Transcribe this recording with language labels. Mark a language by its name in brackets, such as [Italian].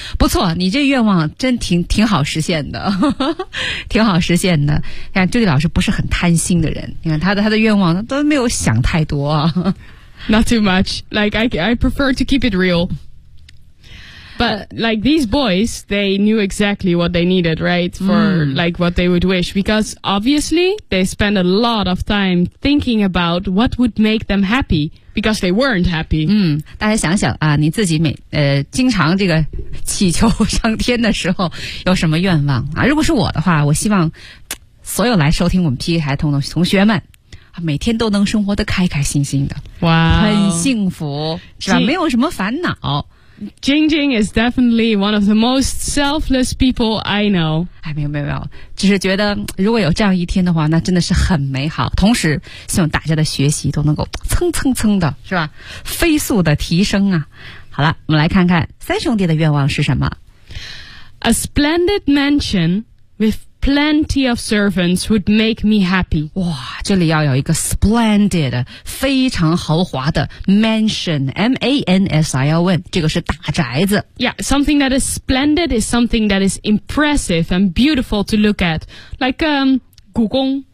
[Chinese] 不错，你这愿望真挺好实现的。挺好实现的。看朱迪老师不是很贪心的人。你看他的愿望都没有想太多。 [English] Not too much. Like, I prefer to keep it real. But, like, these boys, they knew exactly what they needed, right? For,like, what they would wish. Because, obviously, they spent a lot of time thinking about what would make them happy. Because they weren't happy. [Chinese] 大家想想啊，你自己经常这个祈求上天的时候有什么愿望啊？如果是我的话，我希望所有来收听我们 PK 孩童的同学们啊，每天都能生活得开开心心的，哇、wow. ，很幸福，是吧？没有什么烦恼。 [English] Jingjing is definitely one of the most selfless people I know. [Chinese] 哎，没有，只是觉得如果有这样一天的话，那真的是很美好。同时，希望大家的学习都能够蹭蹭蹭的，是吧？飞速的提升啊！好了，我们来看看三兄弟的愿望是什么。 [English] A splendid mansion with plenty of servants would make me happy. [Chinese] 哇，这里要有一个 splendid, 非常豪华的 mansion, M-A-N-S-I-L-N, 这个是大宅子。 [English] Yeah, something that is splendid is something that is impressive and beautiful to look at, like, 故宫。